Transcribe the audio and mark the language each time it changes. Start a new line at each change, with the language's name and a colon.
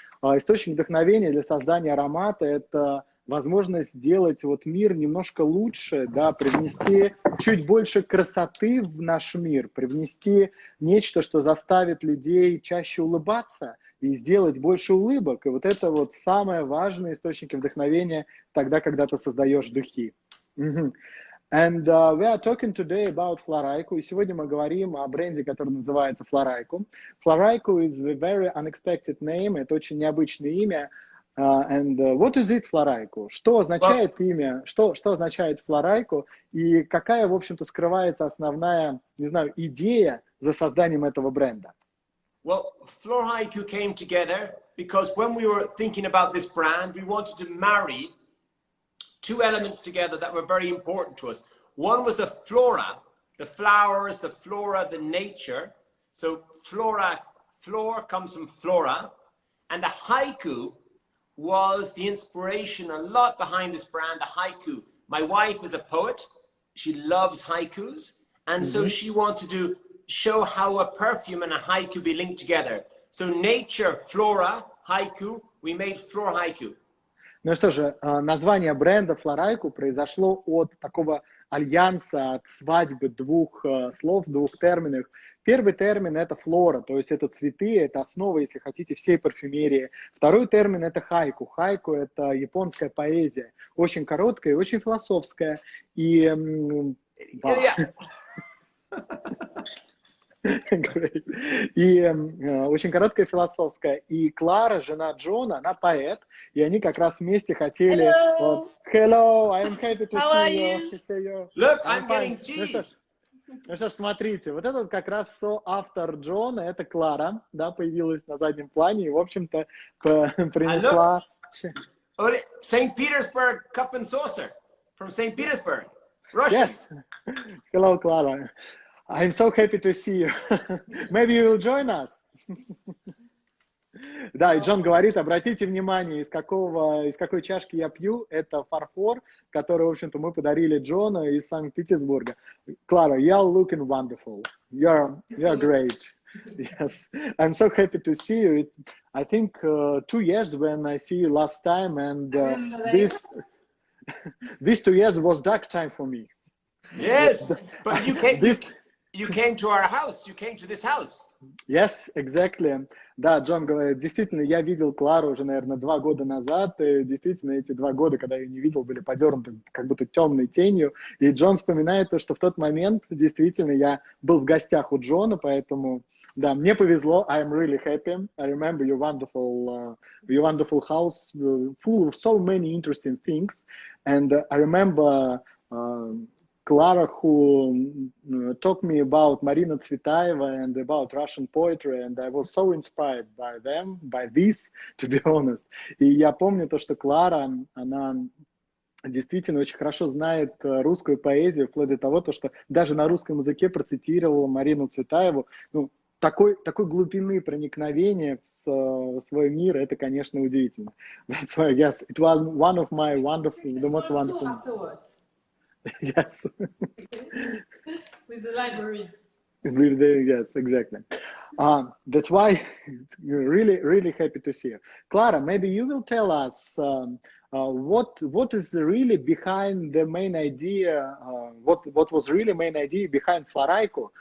Russian: Источник вдохновения для создания аромата – это возможность сделать вот мир немножко лучше, да, привнести чуть больше красоты в наш мир, привнести нечто, что заставит людей чаще улыбаться и сделать больше улыбок. И вот это вот самые важные источники вдохновения тогда, когда ты создаешь духи.
English: And we are talking today about Floraiku.
Russian: И сегодня мы говорим о бренде, который называется Floraiku.
English: Floraiku is a very unexpected name.
Russian: Это очень необычное имя.
English: And what is it, Floraiku?
Russian: Что означает имя? Что означает Floraiku? И какая, в общем-то, скрывается основная, не знаю, идея за созданием этого бренда?
English: Well, Floraiku came together because when we were thinking about this brand, we wanted to marry two elements together that were very important to us. One was the flora, the flowers, the flora, the nature. So flora comes from flora. And the haiku was the inspiration, a lot behind this brand, the haiku. My wife is a poet. She loves haikus. And so she wanted to show how a perfume and a haiku be linked together. So nature, flora, haiku, we made Floraiku.
Russian: Ну что же, название бренда Floraiku произошло от такого альянса, от свадьбы двух слов, двух терминов. Первый термин – это флора, то есть это цветы, это основа, если хотите, всей парфюмерии. Второй термин – это хайку. Хайку – это японская поэзия, очень короткая и очень философская. И очень короткая философская. И Клара, жена Джона, она поэт, и они как раз вместе хотели...
English: Hello, I am happy to see you. Look, I'm getting tea.
Russian: Ну что ж, смотрите, вот этот как раз соавтор Джона, это Клара, да, появилась на заднем плане и, в общем-то, принесла...
English: St. Petersburg cup and saucer from St. Petersburg, Russia. Yes. Hello, Clara. I'm so happy to see you. Maybe you will join us.
Russian: Да, и Джон говорит, обратите внимание, из какой чашки я пью. Это фарфор, который, в общем-то, мы подарили Джону из Санкт-Петербурга. Клара,
English: you're looking wonderful. You're great. Yes, I'm so happy to see you. I think 2 years when I see you last time, and these 2 years was dark time for me. Yes, but you came to our house. You came to this house. Yes, exactly.
Russian: Да, Джон говорит, действительно, я видел Клару уже, наверное, 2 года назад, и действительно эти 2 года, когда я ее не видел, были подернуты как будто темной тенью, и Джон вспоминает то, что в тот момент действительно я был в гостях у Джона, поэтому, да, мне повезло,
English: I'm really happy. I remember your wonderful house, full of so many interesting things, and I remember Clara, who taught me about Marina Tsvetaeva and about Russian poetry, and I was so inspired by them, by this, to be honest.
Russian: И я помню то, что Клара, она действительно очень хорошо знает русскую поэзию, вплоть до того, что даже на русском языке процитировала Марину Цветаеву. Ну, такой глубины проникновения в свой мир, это, конечно, удивительно.
English: That's why, yes, it was one of my the most wonderful. Afterwards. Yes. With the library. Yes, exactly. That's why really, really happy to see you. Clara, maybe you will tell us what is really behind the main idea, what was really main idea behind Floraiku?